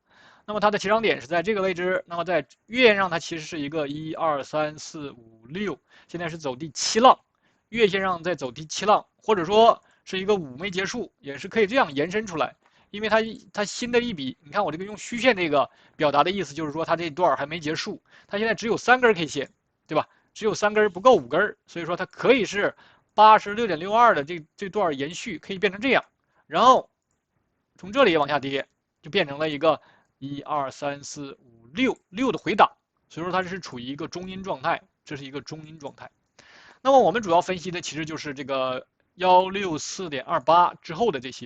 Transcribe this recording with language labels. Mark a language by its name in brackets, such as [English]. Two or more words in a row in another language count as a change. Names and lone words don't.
[Chinese] 那麼它的起漲點是在這個位置，那麼在月線上它其實是一個1、2、3、4、5、6，現在是走第7浪，月線上在走第7浪，或者說是一個5沒結束，也是可以這樣延伸出來。因為它新的一筆，你看我這個用虛線這個表達的意思就是說它這段還沒結束，它現在只有3根 K 線，對吧？只有3根不夠5根，所以說它可以是86.62的這段延續，可以變成這樣，然後從這裡往下跌，就變成了一個1、2、3、4、5、6的回檔，所以說它是處於一個中陰狀態，這是一個中陰狀態。那麼我們主要分析的其實就是這個164.28之後的這些。